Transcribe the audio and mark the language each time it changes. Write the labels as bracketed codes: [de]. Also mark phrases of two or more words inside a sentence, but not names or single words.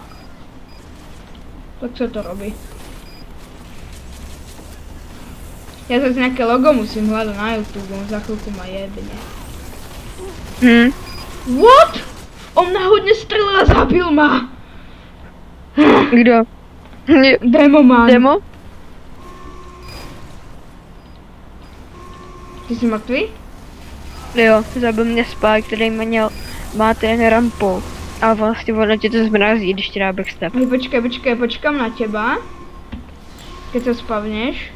[sk] Tak sa to robí. Ja zase nejaké logo musím hľadať na YouTube, on za chvíľku ma jebne. What? On náhodne strelil a zabil ma! [cs] Kdo? Demo man. Demo? Ty jsi mrtvý? Jo, zabil mě spy, který má ten rampu. A vlastně ono tě to zmrazí, když ti dá backstep. [sk] Hej, počkám na teba. Keď sa spavneš.